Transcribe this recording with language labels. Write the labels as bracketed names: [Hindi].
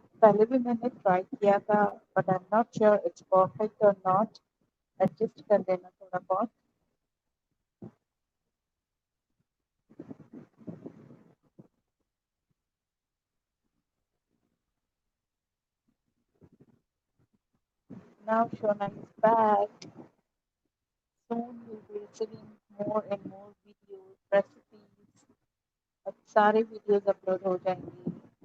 [Hindi] पहले भी मैंने ट्राई किया था, [English] but I'm not sure it's perfect or not. [Hindi] Adjust कर देना थोड़ा बहुत. [English] Now Shona is back. Soon you'll be receiving more and more videos, recipes. [Hindi] अब सारे videos upload हो जाएंगी.